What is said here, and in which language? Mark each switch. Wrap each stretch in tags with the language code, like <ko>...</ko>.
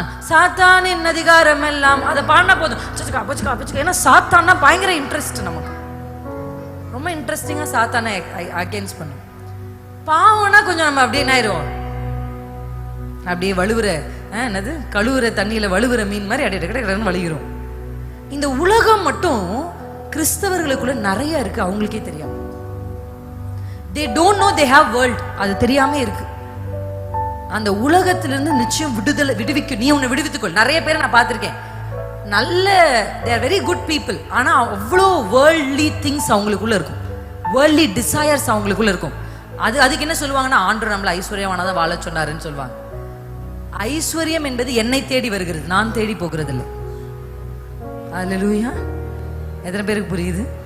<ta>சாத்தானின் அதிகாரம் எல்லாம் அதை பாடினா போதும், ஏன்னா சாத்தான்னா பயங்கர இன்ட்ரெஸ்ட், நமக்கு ரொம்ப இன்ட்ரெஸ்டிங்கா சாத்தானை அகேன்ஸ்ட் பண்ணும். பாவம்னா கொஞ்சம் நம்ம அப்படியே என்ன ஆயிடுவோம், அப்படியே வழுவுற என்னது கழுவுற தண்ணியில வழுவுற மீன் மாதிரி அப்படியே வழுகிறோம். இந்த உலகம் மட்டும் கிறிஸ்தவர்களுக்குள்ள நிறைய இருக்கு, அவங்களுக்கே தெரியும்.</ta> <en>they don't know they have world,</en> <ta>அது தெரியாம இருக்கு. அந்த உலகத்திலிருந்து நிச்சயம் விடுவிக்க நீ உன்னை விடுவித்துக்கொள். நிறைய பேரை நான் பார்த்திருக்கேன், நல்ல</ta> <en>they are very good people,</en> <ta>ஆனா அவ்வளோ worldly things அவங்களுக்குள்ள இருக்கும், worldly desires அவங்களுக்குள்ள இருக்கும். அதுக்கு என்ன சொல்லுவாங்கன்னா, ஆண்டவர் நம்மள ஐஸ்வர்யமானதான் வாழ சொன்னாருன்னு சொல்லுவாங்க. ஐஸ்வர்யம் என்பது என்னை தேடி வருகிறது, நான் தேடி போகிறது இல்லை. அல்லேலூயா. எத்தனை பேருக்கு புரியுது?</ta>